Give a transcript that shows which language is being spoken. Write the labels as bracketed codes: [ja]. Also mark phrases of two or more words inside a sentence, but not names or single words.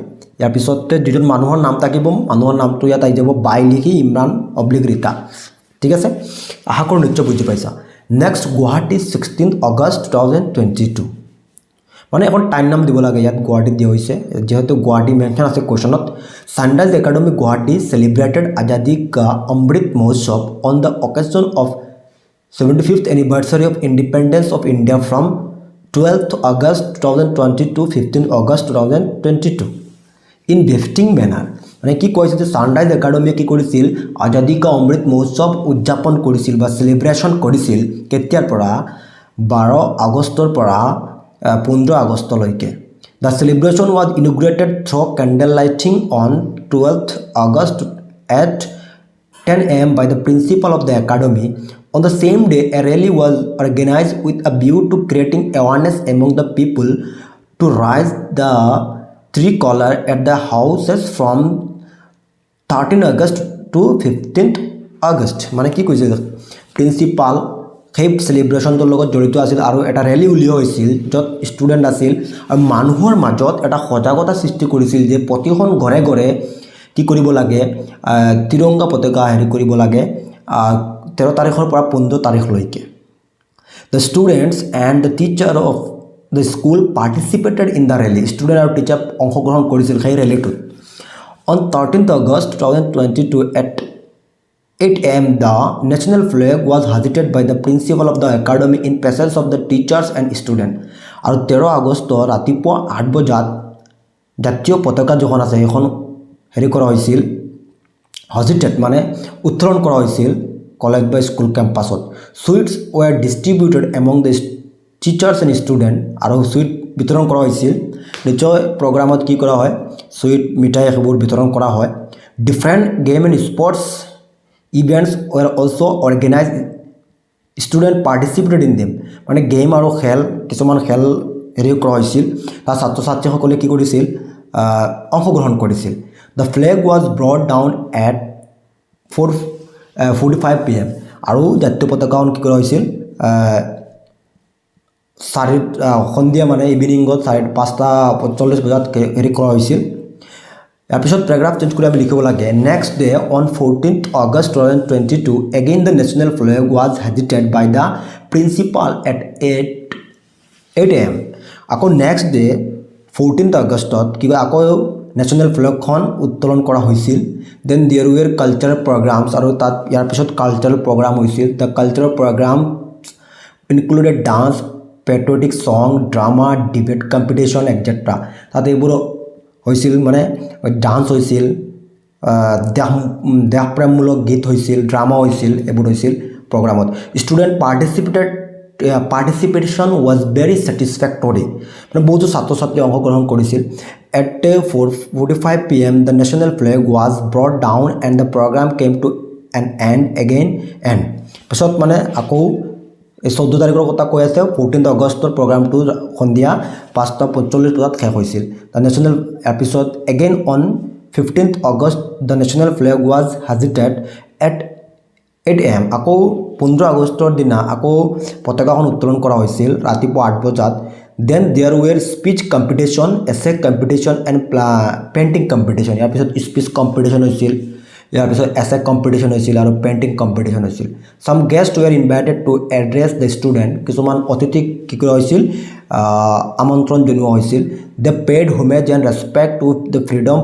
[as] ইয়াৰ পিছতে যিটো মানুহৰ নাম থাকিব মানুহৰ নামটো ইয়াত আহি যাব বাই লিখি ইমৰান অব্লিক ৰীতা, ঠিক আছে। আশা কৰোঁ নিশ্চয় বুজি পাইছা। নেক্সট গুৱাহাটী 16 আগষ্ট 2022, মানে এখন টাইম নাম দিব লাগে ইয়াত গুৱাহাটীত দিয়া হৈছে যিহেতু গুৱাহাটী মেনশ্যন আছে কুৱেশ্যনত। [en] Sunrise Academy Guwahati celebrated আজাদী কা অমৃত মহোৎসৱ on the occasion of 75th anniversary of independence of India from 12th August 2020 to 15th August 2022 in befitting manner। [as] মানে কি কৈছে যে ছানৰাইজ একাডেমিয়ে কি কৰিছিল আজাদী কা অমৃত মহোৎসৱ উদযাপন কৰিছিল বা চেলিব্ৰেশ্যন কৰিছিল কেতিয়াৰ পৰা 12 আগষ্টৰ পৰা 15 আগষ্টলৈকে। [en] The celebration was inaugurated through candle lighting on 12th August at 10 AM by the principal of the academy. On the same day, a rally was organized with a view to creating awareness among the people to raise the tricolor at the houses from 13 August to 15th August। [as] মানে কি কৈছে প্ৰিন্সিপাল সেই চেলিব্ৰেশ্যনটোৰ লগত জড়িত আছিল আৰু এটা ৰেলী উলিওৱা হৈছিল য'ত ষ্টুডেণ্ট আছিল আৰু মানুহৰ মাজত এটা সজাগতা সৃষ্টি কৰিছিল যে প্ৰতিখন ঘৰে ঘৰে কি কৰিব লাগে তিৰংগা পতাকা হেৰি কৰিব লাগে 13 তাৰিখৰ পৰা 15 তাৰিখলৈকে। [en] The students and the teacher of the school participated in the rally, [as] ষ্টুডেণ্ট আৰু টিচাৰ অংশগ্ৰহণ কৰিছিল সেই ৰেলীটোত। [en] অন 13th August 2022 at 8 a.m. the national flag was hoisted by the principal of the academy in presence of the teachers and students. [as] আৰু 13 আগষ্ট ৰাতিপুৱা 8 বজাত জাতীয় পতাকা যখন আছে এখন হেৰি কৰা হৈছিল হজিটেড মানে উত্তোলন কৰা হৈছিল কলেজ বা স্কুল কেম্পাছত [en] sweets were distributed among the teachers and student [as] আৰু সুইট বিতৰণ কৰা হৈছিল নিশ্চয় প্ৰগ্ৰামত কি কৰা হয় সুইট মিঠাই সেইবোৰ বিতৰণ কৰা হয় [en] different game and sports events were also organized student participated in them [as] মানে গেম আৰু খেল কিছুমান খেল হেৰি কৰা হৈছিল তাৰ ছাত্ৰ ছাত্ৰীসকলে কি কৰিছিল অংশগ্ৰহণ কৰিছিল [en] the flag was brought down at [as] 4:45 p.m. আৰু জাতীয় পতাকাখন কি কৰা হৈছিল সন্ধিয়া মানে ইভিনিঙত 5:45 বজাত হেৰি কৰা হৈছিল ইয়াৰ পিছত [en] paragraph change [as] কৰি আমি লিখিব লাগে [en] next day on 14th August 2022 again the national flag was hoisted by the principal at 8 a.m. [as] আকৌ [en] next day 14th August [as] কিবা আকৌ [en] national flag [as] উত্তোলন কৰা হৈছিল [en] then there were cultural programs [as] আৰু তাত ইয়াৰ পিছত [en] cultural program [as] হৈছিল [en] the cultural program included dance patriotic song drama debate competition etcetera [as] তাত এইবোৰ হৈছিল মানে ডান্স হৈছিল দেশপ্ৰেমমূলক গীত হৈছিল ড্ৰামা হৈছিল এইবোৰ হৈছিল প্ৰগ্ৰামত [en] student participation was very satisfactory [as] মানে বহুতো ছাত্ৰ ছাত্ৰী অংশগ্ৰহণ কৰিছিল [en] at 4:45 p.m. the national flag was brought down and the program came to an end again and [as] পিছত মানে আকৌ 14 তাৰিখৰ কথা কৈ আছে 14 আগষ্টৰ প্ৰগ্ৰামটো সন্ধিয়া 5:45 বজাত শেষ হৈছিল [en] the national episode again on 15th August the national flag was hoisted at 8 a.m. [as] আকৌ 15 আগষ্টৰ দিনা আকৌ পতাকাখন উত্তোলন কৰা হৈছিল ৰাতিপুৱা 8 বজাত [en] then there were speech competition essay competition and painting competition [as] ইয়াৰ পিছত [en] speech competition [as] হৈছিল ইয়াৰ পিছত [en] essay competition [as] হৈছিল আৰু পেইণ্টিং কম্পিটিশ্যন হৈছিল [en] some guest were invited to address the student [as] কিছুমান অতিথিক কি কৰা হৈছিল আমন্ত্ৰণ জনোৱা হৈছিল [en] they paid homage and respect to the freedom